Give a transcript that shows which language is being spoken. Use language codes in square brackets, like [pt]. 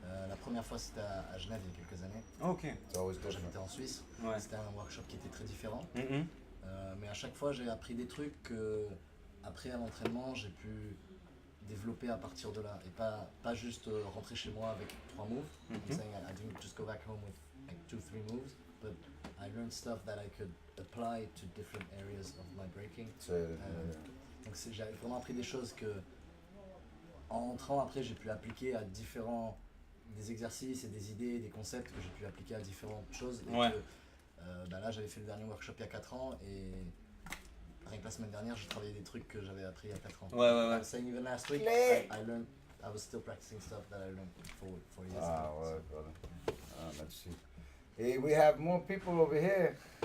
[fr] La première fois c'était à Genève il y a quelques années, Ok. [en] It's always [fr] quand [en] different. [fr] j'habitais en Suisse. Ouais. C'était un workshop qui était très différent. Mhm. Mais à chaque fois j'ai appris des trucs que après à l'entraînement j'ai pu développer à partir de là et pas juste rentrer chez moi avec 3 moves. [en] I'm saying I didn't just go back home with like 2-3 moves, but I learned stuff that I could apply to different areas of my breaking. [fr] Donc j'ai vraiment appris des choses que en entrant après j'ai pu appliquer à des exercices et des idées, des concepts que j'ai pu appliquer à différentes choses. Et Ouais. que, là j'avais fait le dernier workshop il y a 4 ans et rien que la semaine dernière j'ai travaillé des trucs que j'avais appris il y a 4 ans. Ouais, ouais, ouais. [en] I'm saying even last week I was still practicing stuff that I learned 4 years Ah, ago. ouais, brother. Let's see. Hey, we have more people over here.